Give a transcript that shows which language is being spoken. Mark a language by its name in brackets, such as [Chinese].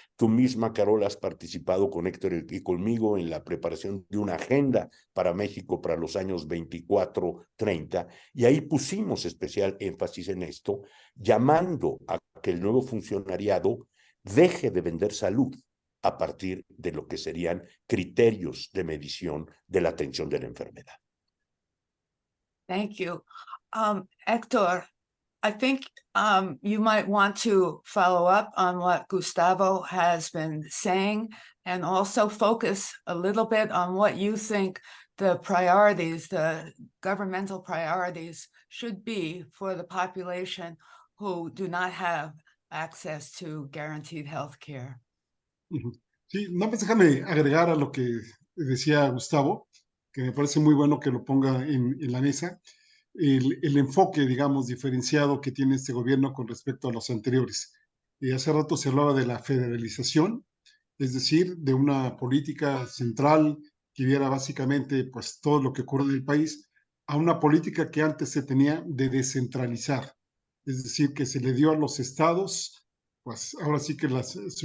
[Spanish] Tú misma, Carol, has participado con Héctor y conmigo en la preparación de una agenda para México para los años 24-30 y ahí pusimos especial énfasis en esto, llamando a que el nuevo funcionariado deje de vender salud a partir de lo que serían criterios de medición de la atención de la enfermedad. [English] Thank you. Héctor, I think you might want to follow up on what Gustavo has been saying and also focus a little bit on what you think the priorities, the governmental priorities should be for the population who do not have access to guaranteed health care. [Spanish] Sí, nada más déjame agregar a lo que decía Gustavo, que me parece muy bueno que lo ponga en la mesa, el enfoque, digamos, diferenciado que tiene este gobierno con respecto a los anteriores. Hace rato se hablaba de la federalización, es decir, de una política central que viera básicamente pues, todo lo que ocurre en el país, a una política que antes se tenía de descentralizar, es decir, que se le dio a los estados, pues ahora sí que las